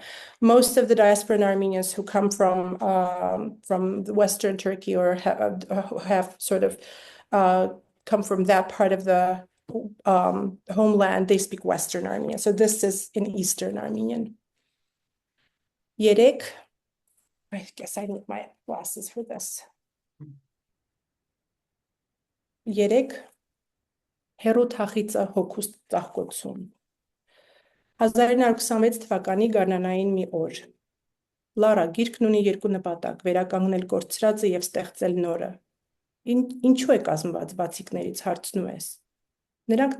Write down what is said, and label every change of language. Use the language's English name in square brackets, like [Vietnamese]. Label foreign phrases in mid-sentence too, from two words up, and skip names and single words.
[English] Most of the diasporan Armenians who come from the Western Turkey, or have sort of come from that part of the homeland, they speak Western Armenian. So this is in Eastern Armenian. Yerek. I guess I need my glasses for this. [Armenian] Երեք հերո թախիծը հոգուս ծաղկոցում։ 1926 թվականի գարնանային մի օր։ Լարա գիրքն ունի երկու նպատակ՝ վերականգնել կորցրածը եւ ստեղծել նորը։ Ինչու է կազմված բացիկներից, հարցնում ես։ Նրանք